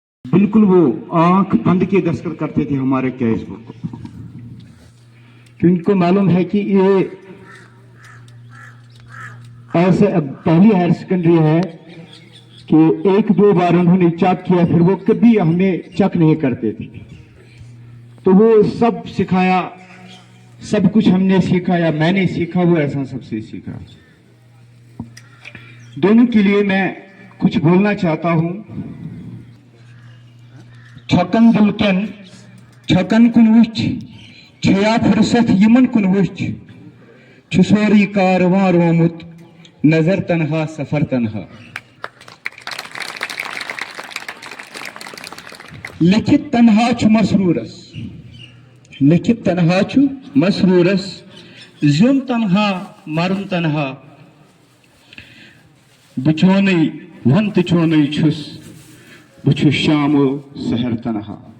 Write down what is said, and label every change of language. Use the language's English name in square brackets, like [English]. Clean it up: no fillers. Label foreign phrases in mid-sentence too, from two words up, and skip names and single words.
[Hindi] बिल्कुल वो आंख बंद के दस्तखत करते थे हमारे [English] case book [Hindi] को, क्योंकि उनको मालूम है कि ये ऐसे पहली [English] higher secondary [Hindi] है कि एक दो बार उन्होंने चेक किया, फिर वो कभी हमें चेक नहीं करते थे। तो वो सब सिखाया, सब कुछ हमने सीखा या मैंने सीखा, वो ऐसा सबसे सीखा। दोनों के लिए मैं कुछ बोलना चाहता हूं। [Kashmiri] छकन दुलकन छकन कुन वुच छया फुर्सत यमन कुन वुच छुसोरी कारवां रोमुत नजर तनहा सफर तनहा। लिखित तनहा छु मसरूरस, लिखित तनहा छु मसरूरस, ज़ुम तनहा मरुन तनहा, बुचोनी वंत चोनी छुस बुछु शामो सहर तनहा।